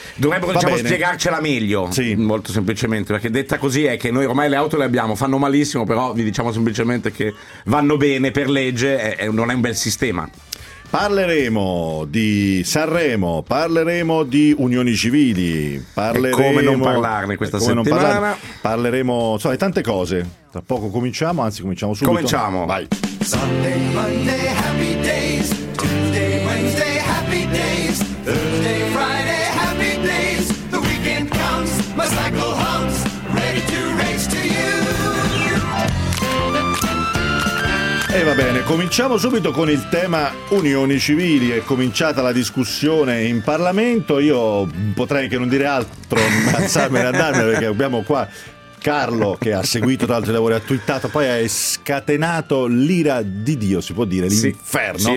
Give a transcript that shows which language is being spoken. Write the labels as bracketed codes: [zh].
[it] Dovrebbero, spiegarcela meglio, sì, molto semplicemente, perché detta così è che noi ormai le auto le abbiamo, fanno malissimo, però vi diciamo semplicemente che vanno bene per legge, non è un bel sistema. Parleremo di Sanremo, parleremo di unioni civili, parleremo insomma, tante cose. Tra poco cominciamo, anzi cominciamo subito. Cominciamo. Vai. [en] Sunday, Monday, happy days. Tuesday, Wednesday, happy days. Thursday, Friday, happy days. The weekend comes, my cycle hums, ready to race to you. [it] E va bene, cominciamo subito con il tema unioni civili. È cominciata la discussione in Parlamento, io potrei anche non dire altro, ammazzarmene, andarmene, perché abbiamo qua Carlo che ha seguito tra altri lavori, ha twittato, poi ha scatenato l'ira di Dio, si può dire, l'inferno,